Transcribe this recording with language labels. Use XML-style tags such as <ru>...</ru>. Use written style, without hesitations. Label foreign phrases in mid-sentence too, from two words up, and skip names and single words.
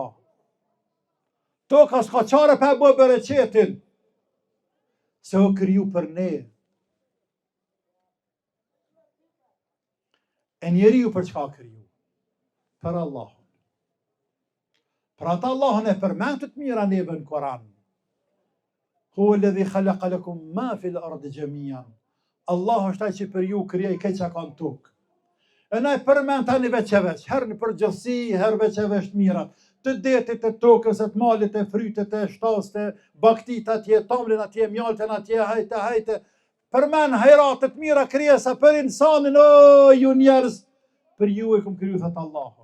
<sq>Toka s'ka qare pa bë bereqetin. Se o kriju për ne. E njeriu për çka kriju? Për Allahun. Për ata Allahun e përmend të mira neve në Koran.</sq> <ar>هو الذي خلق لكم ما في الأرض جميعا.</ar> <sq>Allah është ai që për ju krijoi këtë që ka në tokë. E na e përmend tani veç e veç, herë në përgjithësi, herë veç e veç të mira. Të detit, të tokës, të malit, të frytet, të shtas, të baktit atje, tamlin atje, mjaltën atje, hajte. Përmend hajratet mira krijesa për insanin, o ju njerëz, për ju e kum kriju, thot Allahu.</sq>